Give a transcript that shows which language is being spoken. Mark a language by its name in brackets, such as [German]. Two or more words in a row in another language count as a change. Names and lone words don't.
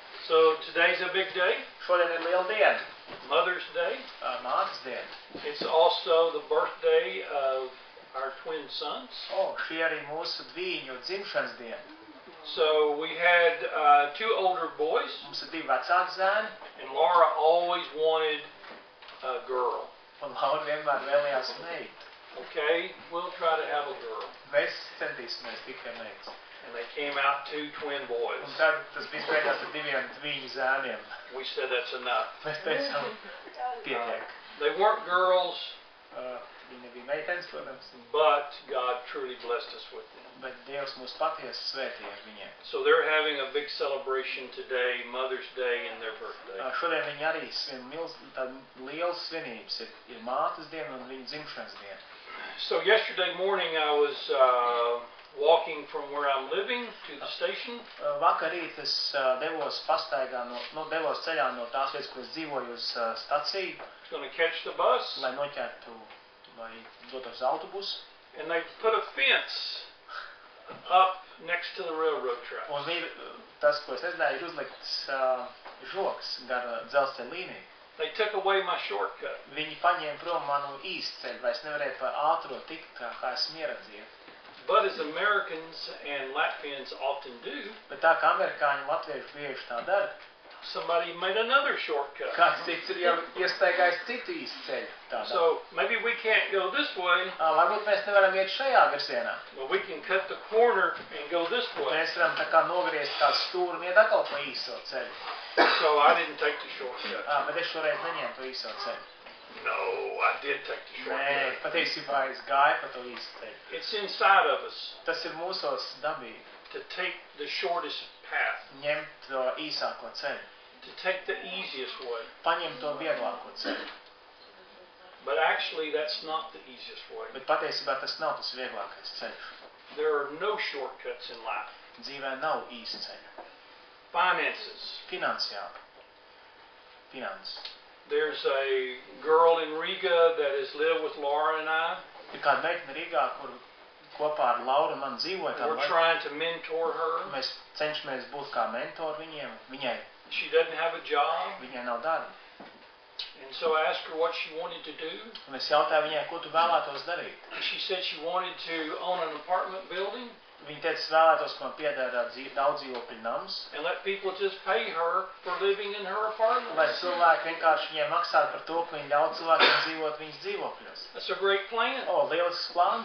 [English] So today's a big day, [Latvian] Šodien ir liela diena, [English] Mother's Day. [Latvian] mātes diena. [English] It's also the birthday of our twin sons. [Latvian] Šī arī mūsu dvīņu dzimšanas diena. [English] So we had two older boys, [Latvian] Mums ir divi vecāki zēni, [English] and Laura always wanted a girl. [Latvian] un Laura vienmēr vēlējās meitu. [English] Okay, we'll try to have a girl. [Latvian] Mēs centīsimies tikai meitas. [English] And they came out two twin boys. [Latvian] Un tad tas bija beigās ar diviem dvīņu zēniem. [English] We said that's enough. [Latvian] Mēs teicām, pietiek. [English] They weren't girls, [Latvian] Viņi nebija meitenes, protams, [English] but God truly blessed us with them. [Latvian] bet Dievs mūs patiesi svētīja ar viņiem. [English] So they're having a big celebration today, Mother's Day and their birthday. [Latvian] Šodien viņi arī svin tāda liela svinības. Ir mātes diena un viņa dzimšanas diena. [English] So yesterday morning I was walking from where I'm living to the station. [Latvian] Vakar rīt es devos ceļā no tās vietas, kur es dzīvoju, uz staciju, [English] I was going to catch the bus, [Latvian] lai noķertu, lai dotos autobusu. [English] and they put a fence up next to the railroad track. [Latvian] Un tas, ko es redzēju, ir uzlikts žoks gar dzelzceļa līniju. [English] They took away my shortcut. [Latvian] Viņi paņēma prom manu īstceļu, vai es nevarēju pa ātro tikt, kā esmu ieradzies. [English] But as Americans and Latvians often do, [Latvian] Bet tā kā amerikāņi un latvieši bieži tā dara, [English] somebody made another shortcut. [Latvian] kāds cits ir jau iestaigājis citu īstceļu. [English] So maybe we can't go this way, [Latvian] Varbūt mēs nevaram iet šajā virzienā. [English] but we can cut the corner and go this way. [Latvian] Mēs varam tā kā nogriezt kādu stūru un iet atkal pa īso ceļu. [English] So I didn't take the shortcut. [Latvian] Bet es šoreiz neņēmu to īso ceļu. [English] No, I did take the [Latvian] Nē, [English] shortcut. [Latvian] patiesībā es gāju pa to īso ceļu. [English] It's inside of us [Latvian] Tas ir mūsos dabīgi. [English] to take the shortest path, [Latvian] Ņemt to īsāko ceļu. [English] to take the easiest way. [Latvian] Paņemt to vieglāko ceļu. [English] But actually, that's not the easiest way. [Latvian] Bet patiesībā tas nav tas vieglākais ceļš. [English] There are no shortcuts in life. [Latvian] Dzīvē nav īsta ceļa. [English] Finances. [Latvian] Finansiāli. Finanses. [English] There's a girl in Riga that has lived with Laura and I. [Latvian] Ir kāda meitene Rīgā, kur kopā ar Lauru un man dzīvoja. [English] We're trying to mentor her. [Latvian] Mēs cenšamies būt kā mentori viņai. [English] She doesn't have a job. [Latvian] Viņai nav darba. [English] And so I asked her what she wanted to do. [Latvian] Un es jautāju viņai, ko tu vēlētos darīt. [English] And she said she wanted to own an apartment building [Latvian] Viņa teica, es vēlētos, ka man pieder daudz dzīvokļu nams. [English] and let people just pay her for living in her apartment. [Latvian] Lai cilvēki vienkārši viņai maksātu par to, ka viņi ļauj cilvēkiem dzīvot viņas dzīvokļos. [English] That's a great plan. [Latvian] Lielisks plāns,